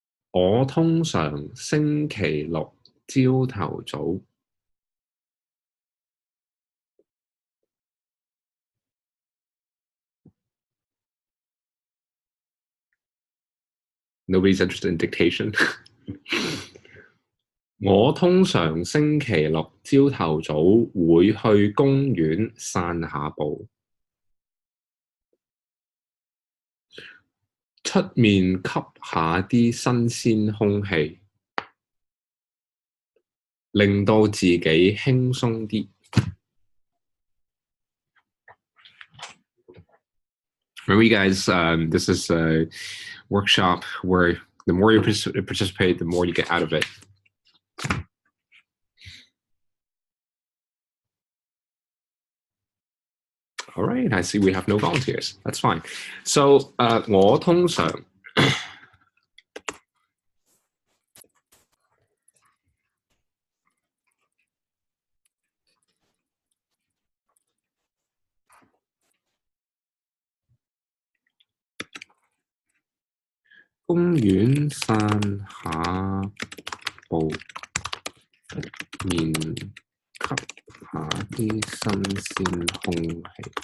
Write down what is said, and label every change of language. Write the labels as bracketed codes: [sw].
[zh] 我通常星期六朝頭早。 [en] Nobody's interested in dictation. [zh] 我通常星期六朝頭早會去公園散下步。出面吸下啲新鮮空氣，令到自己輕鬆啲。 [en] Remember, you guys, this is a workshop where the more you participate, the more you get out of it. All right, I see we have no volunteers. That's fine. [zh] So, 我通常公園散下步，面吸下啲新鮮空氣，